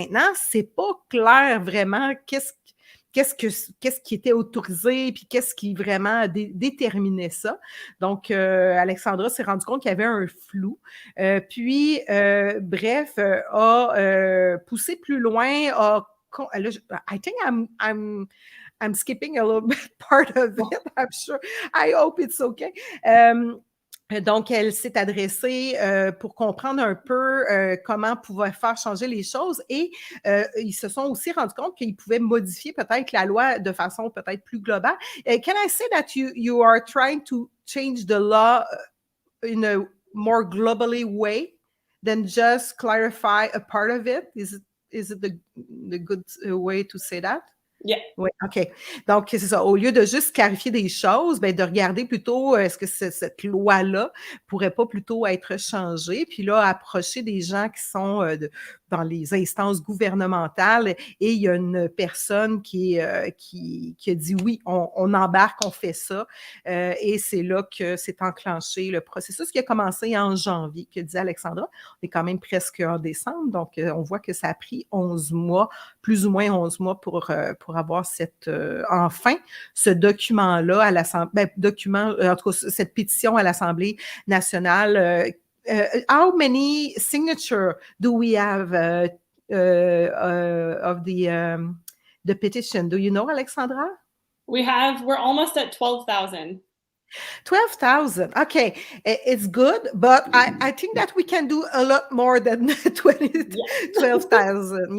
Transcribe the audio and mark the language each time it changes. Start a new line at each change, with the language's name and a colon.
French: Maintenant, c'est pas clair vraiment qu'est-ce qui était autorisé, puis qu'est-ce qui vraiment déterminait ça. Donc, Alexandra s'est rendu compte qu'il y avait un flou. Bref, a poussé plus loin,
English: I think I'm skipping a little bit part of it. I'm sure. I hope it's okay.
French: Donc, elle s'est adressée pour comprendre un peu comment pouvoir faire changer les choses et ils se sont aussi rendus compte qu'ils pouvaient modifier peut-être la loi de façon peut-être plus globale.
English: Can I say that you are trying to change the law in a more globally way than just clarify a part of it? Is it the good way to say that? Yeah.
French: Oui, OK. Donc, c'est ça. Au lieu de juste clarifier des choses, ben, de regarder plutôt est-ce que cette loi-là pourrait pas plutôt être changée, puis là, approcher des gens qui sont dans les instances gouvernementales et il y a une personne qui a dit oui, on embarque, on fait ça et c'est là que s'est enclenché le processus qui a commencé en janvier, que dit Alexandra. On est quand même presque en décembre, donc on voit que ça a pris 11 mois, plus ou moins 11 mois pour pour avoir enfin ce document-là à l'Assemblée, en tout cas, cette pétition à l'Assemblée nationale.
English: How many signatures do we have of the petition? Do you know, Alexandra? We're almost at 12,000. 12,000. Okay, it's good, but I think that we can do a lot more than 12,000.